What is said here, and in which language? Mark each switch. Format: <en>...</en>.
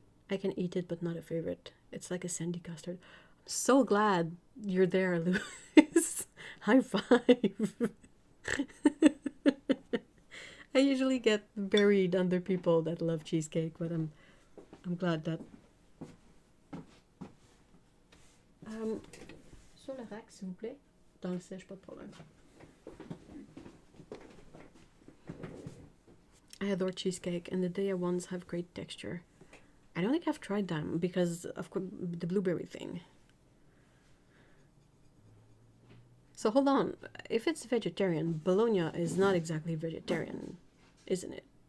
<en>I can eat it, but not a favorite. It's like a sandy custard. I'm so glad you're there, Louis. High five. I usually get buried under people that love cheesecake, but I'm glad that...</en> <fr>Sur le rack, s'il vous plaît. Dans le sèche, pas de problème.</fr> <en>I adore cheesecake, and the day ones have great texture. I don't think I've tried them because of the blueberry thing. So hold on, if it's vegetarian, bologna is not exactly vegetarian, isn't it?</en>